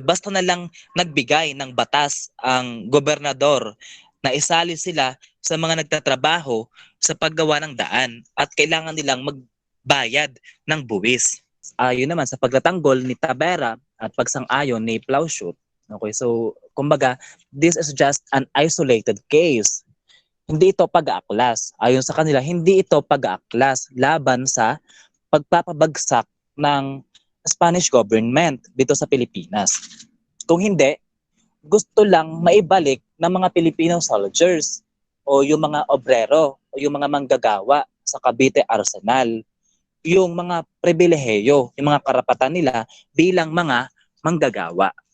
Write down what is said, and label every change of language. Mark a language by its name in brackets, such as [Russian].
[Filipino] Basta na lang nagbigay ng batas ang gobernador na isali sila sa mga nagtatrabaho sa paggawa ng daan at kailangan nilang magbayad ng buwis. Ayon naman sa pagtatanggol ni Tabera at pagsang-ayon ni Plauchut. [English] Okay, so [Filipino] kumbaga, [English] this is just an isolated case. [Filipino] Hindi ito pag-aaklas. Ayon sa kanila, hindi ito pag-aaklas laban sa pagpapabagsak ng Spanish government dito sa Pilipinas. Kung hindi, gusto lang maibalik ng mga Filipino soldiers o yung mga obrero o yung mga manggagawa sa Cavite Arsenal yung mga pribilehiyo, yung mga karapatan nila bilang mga manggagawa.